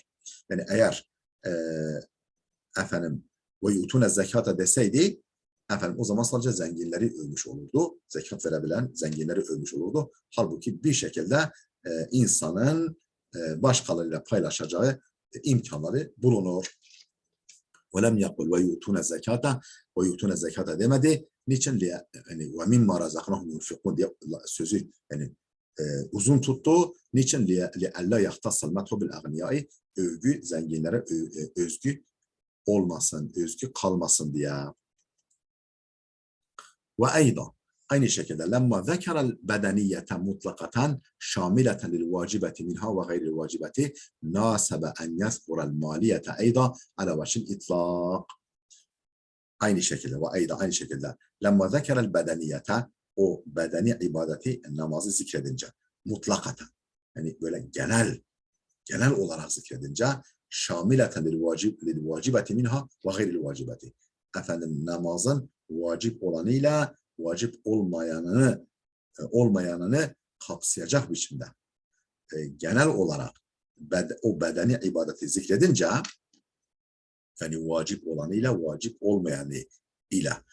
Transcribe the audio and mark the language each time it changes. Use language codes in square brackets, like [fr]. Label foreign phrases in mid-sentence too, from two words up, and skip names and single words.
[tr] Yani eğer efendim [ar] ويؤتون الزكاة [tr] deseydi efendim o zaman sadece zenginleri övmüş olurdu. Zekat verebilen zenginleri övmüş olurdu. Halbuki bir şekilde insanın başkalarıyla paylaşacağı imkanları bulunur. [ar] وَلَمْ يَقُلْ وَيُؤْتُونَ الزَّكَاةَ وَيُؤْتُونَ الزَّكَاةَ [tr] demedi. Niçin? Yani [ar] وَمِمَّا رَزَقْنَهُمْ يُنْفِقُونَ [tr] diye sözü yani uzun tuttu. Niçin? [ar] لِأَلَّا يَخْتَصَّ الْمَدْحُ بِالْأَغْنِيَاءِ [tr] övgü zenginlere özgü olmasın, özgü kalmasın diye. [ar] وأيضا [tr] aynı şekilde [ar] لما ذكر البدنية مطلقة شاملة للواجبة منها وغير الواجبة ناسب أن يذكر المالية أيضا على وجه الإطلاق. [tr] Aynı şekilde [ar] وأيضا [tr] aynı şekilde [ar] لما ذكر البدنية [tr] o bedeni ibadeti namazı zikredince mutlakaten yani böyle genel olarak zikredince [ar] شاملة للواجبة منها وغير الواجبة. [tr] Efendim namazın vacip olanıyla vacip olmayanını kapsayacak biçimde genel olarak o bedeni ibadeti zikredince yani vacip olanıyla vacip olmayanı ile